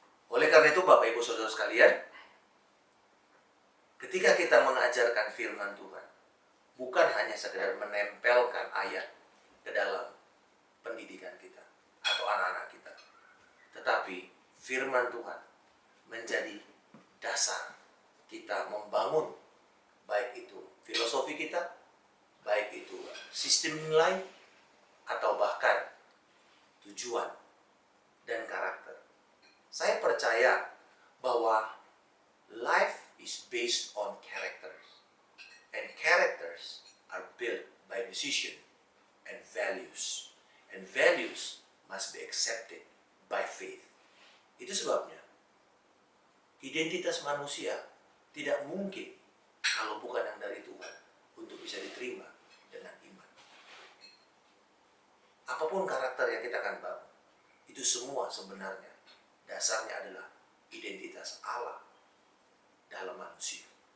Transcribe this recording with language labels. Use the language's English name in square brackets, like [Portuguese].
[Indonesian] Oleh karena itu, Bapak Ibu Saudara sekalian, ketika kita mengajarkan firman Tuhan, bukan hanya sekedar menempelkan ayat ke dalam pendidikan kita atau anak-anak kita, tetapi firman Tuhan menjadi dasar kita membangun baik itu filosofi kita, baik itu sistem nilai, atau bahkan tujuan dan karakter. Saya percaya bahwa [English] life is based on characters, and characters are built by decision and values, and values must be accepted by faith. [Indonesian] Itu sebabnya identitas manusia tidak mungkin kalau bukan yang dari Tuhan untuk bisa diterima dengan iman. Apapun karakter yang kita akan bangun, itu semua sebenarnya dasarnya adalah identitas Allah dalam manusia.